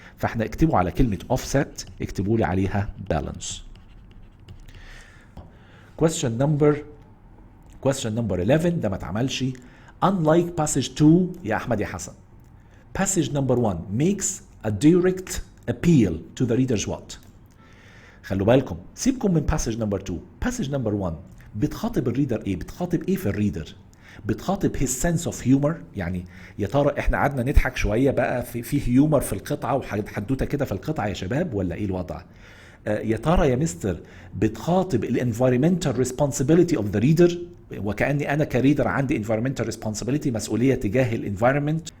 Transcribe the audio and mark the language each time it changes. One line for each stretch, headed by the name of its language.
Arabic: فاحنا اكتبوا على كلمة offset اكتبوا لي عليها
English: balance. question number 11
Arabic: ده ما اتعملش.
English: unlike passage 2
Arabic: يا احمد يا حسن,
English: passage number 1 makes a direct appeal to the reader's what.
Arabic: خلوا بالكم, سيبكم من
English: passage number 2. passage number 1
Arabic: بتخاطب الريدر ايه؟ بتخاطب ايه في الريدر؟ بتخاطب
English: his sense of humor.
Arabic: يعني يا ترى احنا قعدنا نضحك شويه بقى في هيومر في القطعه وحدوته كده في القطعه يا شباب, ولا ايه الوضع؟ يا ترى يا مستر بتخاطب الانفايرمنتال ريسبونسبيلتي اوف ذا ريدر, وكاني انا كريدر عندي
English: environmental responsibility,
Arabic: مسؤوليه تجاه الانفايرمنت.